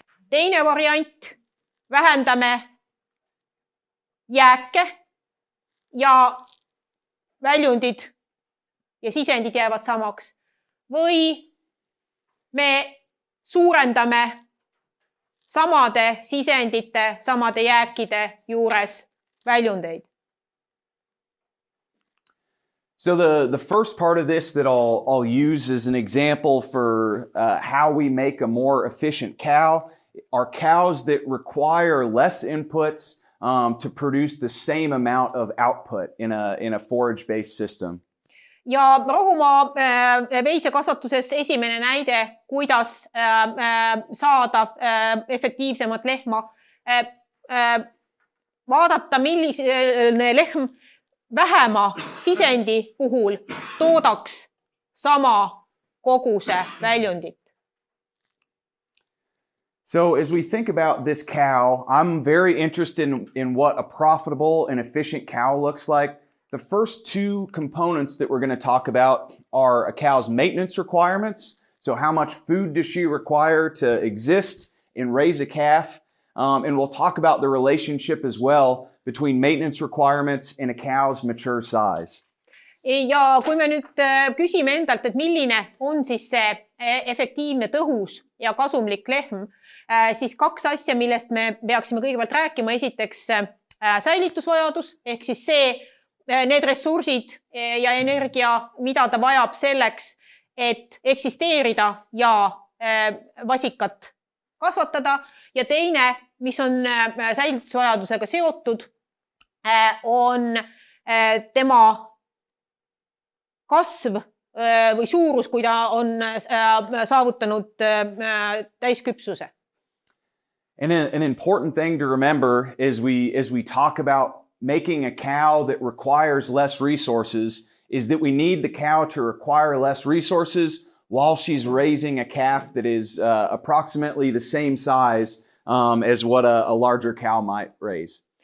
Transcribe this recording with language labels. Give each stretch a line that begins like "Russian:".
Estonian: Teine variant, vähendame jääke ja väljundid ja sisendid jäävad samaks. Või me suurendame samade sisendite, samade jääkide juures väljundeid.
English: So the first part of this that I'll use as an example for how we make a more efficient cow are cows that require less inputs to produce the same amount of output in a forage-based system.
Estonian: Ja Rohumaaveisekasvatuses esimene näide, kuidas saada efektiivsemat lehma, vaadata, milline lehm vähema sisendi puhul toodaks sama koguse väljundit.
English: So as we think about this cow, I'm very interested in what a profitable and efficient cow looks like. The first two components that we're going to talk about are a cow's maintenance requirements. So how much food does she require to exist and raise a calf? And we'll talk about the relationship as well between maintenance requirements and a cow's mature size.
Estonian: Ja kui me nüüd küsime endalt, et milline on siis see efektiivne, tõhus ja kasumlik lehm, siis kaks asja, millest me peaksime kõigepealt rääkima. Esiteks säilitusvajadus, ehk siis need ressursid ja energia, mida ta vajab selleks, et eksisteerida ja vasikat kasvatada. Ja teine, mis on säilitusvajadusega seotud, on tema kasv või suurus, kui ta on saavutanud täisküpsuse.
English: And an important thing to remember as we talk about making a cow that requires less resources is that we need the cow to require less resources while she's raising a calf that is approximately the same size as what a larger cow might raise.